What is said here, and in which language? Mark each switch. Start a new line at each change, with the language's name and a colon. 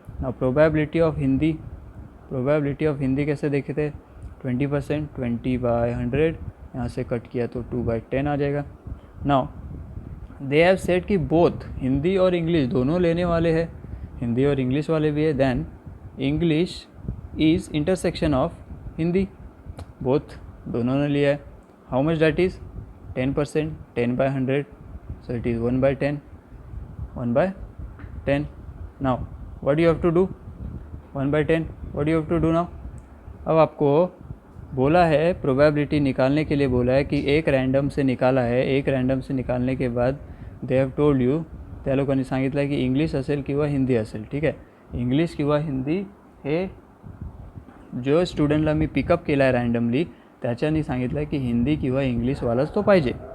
Hindi: Now probability of Hindi कैसे देखे थे, 20%, 20 by 100, यहाँ से कट किया तो 2 by 10 आ जाएगा।
English: now they have said
Hindi: कि बोथ हिंदी और इंग्लिश दोनों लेने वाले हैं, हिंदी और इंग्लिश वाले भी है,
English: then English is intersection of Hindi,
Hindi: both दोनों ने लिया है।
English: How much that is 10%, 10 by 100, so it is 1 by 10, 1 by 10. Now what you have to do, 1 by 10, what you have to do now,
Hindi: अब आपको बोला है प्रोबेबिलिटी निकालने के लिए बोला है की एक रँडम से निकाला है. एक रँडम से निकालने के बाद
English: they have told you,
Marathi: त्या लोकांनी सांगितलं आहे की इंग्लिश असेल किंवा हिंदी असेल. ठीक आहे, इंग्लिश किंवा हिंदी हे जो स्टुडंटला मी पिकअप केला आहे रँडमली त्याच्यानी सांगितलं आहे की हिंदी किंवा इंग्लिशवालाच तो पाहिजे.